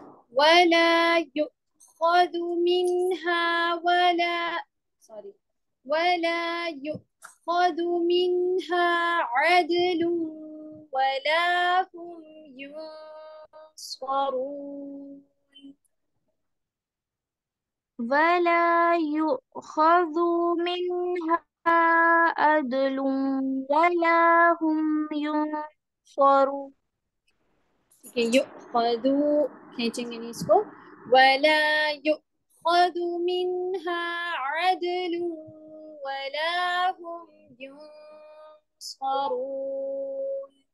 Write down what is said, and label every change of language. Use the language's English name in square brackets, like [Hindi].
[Arabic] ولا يؤخذ منها ولا يؤخذ منها عدل ولا هم ينصرون. ولا يؤخذ منها عدل ولا هم ينصرون. [Urdu] ٹھیک ہے, يؤخذ کھینچیں گے نہیں اس کو. [Arabic] ولا يؤخذ منها عدل ولا هم ينصرون.